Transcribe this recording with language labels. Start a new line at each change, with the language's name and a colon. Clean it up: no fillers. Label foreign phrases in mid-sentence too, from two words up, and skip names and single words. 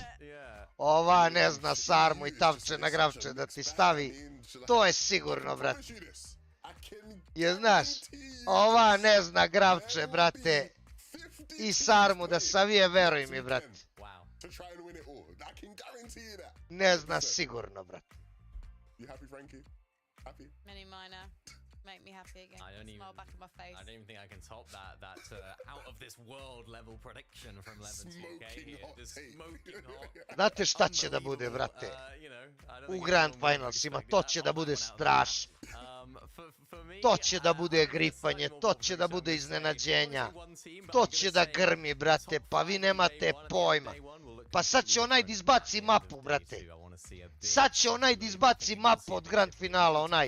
Serbian: Ova ne zna sarmu i tavče na gravče da ti stavi. To je sigurno, brate. Je znaš, ova ne zna gravče, brate. I sarmu da savije, veruj mi, brate. Ne zna sigurno, brate.
English: Make me happy again. Smile back in my face. I don't even think I can top that out of this world level prediction from 11-2K here. This smoking hot.
Serbian: Znate šta će da bude, brate? U Grand Finalsima, to će da bude strašno. To će da bude gripanje, to će da bude iznenađenja. To će da grmi, brate, pa vi nemate pojma. Pa sad će onaj da izbaci mapu, brate. Sad će onaj da izbaci mapu od Grand Finala, onaj.